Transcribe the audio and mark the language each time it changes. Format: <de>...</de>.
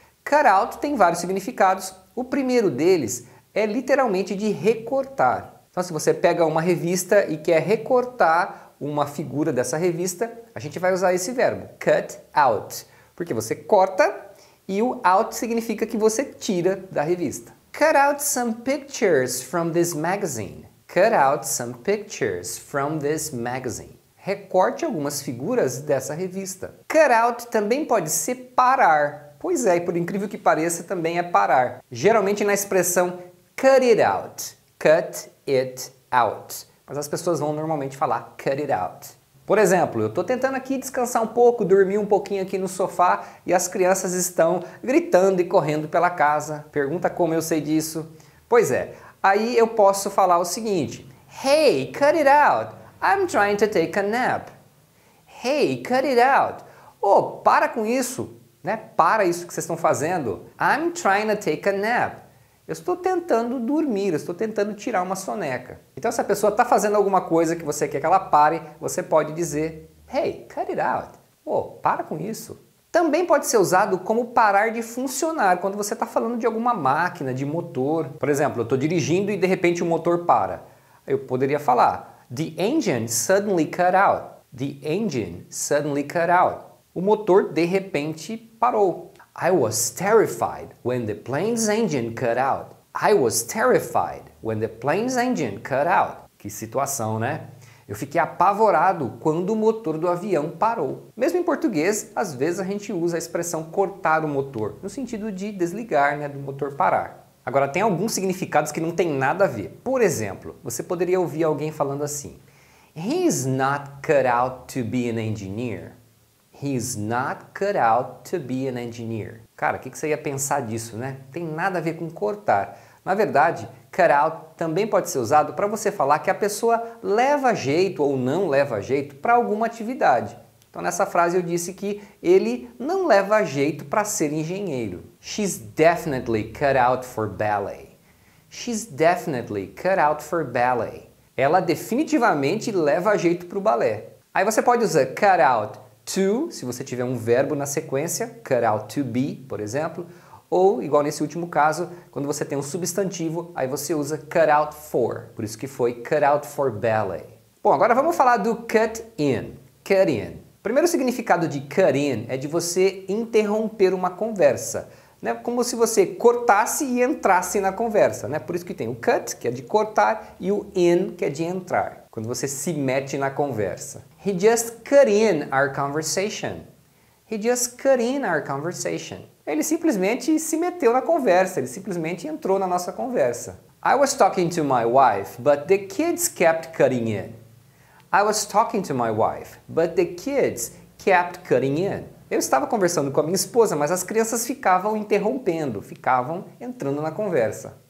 <pt>Cut out tem vários significados. O primeiro deles é literalmente de recortar. Então se você pega uma revista e quer recortar uma figura dessa revista, a gente vai usar esse verbo, cut out. Porque você corta e o out significa que você tira da revista.</pt> <en>Cut out some pictures from this magazine. Cut out some pictures from this magazine.</en> <pt>Recorte algumas figuras dessa revista. Cut out também pode ser parar. Pois é, e por incrível que pareça, também é parar. Geralmente na expressão cut it out.</pt> <en>Cut it out.</en> <pt>Mas as pessoas vão normalmente falar cut it out. Por exemplo, eu estou tentando aqui descansar um pouco, dormir um pouquinho aqui no sofá e as crianças estão gritando e correndo pela casa. Pergunta como eu sei disso? Pois é, aí eu posso falar o seguinte:</pt> <en>Hey, cut it out! I'm trying to take a nap. Hey, cut it out!</en> <pt>Oh, para com isso, né? Para isso que vocês estão fazendo.</pt> <en>I'm trying to take a nap.</en> <pt>Eu estou tentando dormir, eu estou tentando tirar uma soneca. Então se a pessoa está fazendo alguma coisa que você quer que ela pare, você pode dizer</pt> <en>Hey, cut it out.</en> <pt>Oh, para com isso. Também pode ser usado como parar de funcionar, quando você está falando de alguma máquina, de motor. Por exemplo, eu estou dirigindo e de repente o motor para. Eu poderia falar</pt> <en>The engine suddenly cut out. The engine suddenly cut out.</en> <pt>O motor de repente parou.</pt> <en>I was terrified when the plane's engine cut out. I was terrified when the plane's engine cut out.</en> <pt>Que situação, né? Eu fiquei apavorado quando o motor do avião parou. Mesmo em português, às vezes a gente usa a expressão cortar o motor, no sentido de desligar, né, do motor parar. Agora, tem alguns significados que não tem nada a ver. Por exemplo, você poderia ouvir alguém falando assim:</pt> <en>He's not cut out to be an engineer. He's not cut out to be an engineer.</en> <pt>Cara, o que você ia pensar disso, né? Tem nada a ver com cortar. Na verdade, cut out também pode ser usado para você falar que a pessoa leva jeito ou não leva jeito para alguma atividade. Então nessa frase eu disse que ele não leva jeito para ser engenheiro.</pt> <en>She's definitely cut out for ballet. She's definitely cut out for ballet.</en> <pt>Ela definitivamente leva jeito para o balé. Aí você pode usar cut out to, se você tiver um verbo na sequência, cut out to be, por exemplo, ou, igual nesse último caso, quando você tem um substantivo, aí você usa cut out for, por isso que foi cut out for ballet. Bom, agora vamos falar do cut in. Cut in. O primeiro significado de cut in é de você interromper uma conversa, né? Como se você cortasse e entrasse na conversa, né? Por isso que tem o cut, que é de cortar, e o in, que é de entrar, quando você se mete na conversa.</pt> <en>He just cut in our conversation. He just cut in our conversation.</en> <pt>Ele simplesmente se meteu na conversa, ele simplesmente entrou na nossa conversa.</pt> <en>I was talking to my wife, but the kids kept cutting in. I was talking to my wife, but the kids kept cutting in.</en> <pt>Eu estava conversando com a minha esposa, mas as crianças ficavam interrompendo, ficavam entrando na conversa.</pt>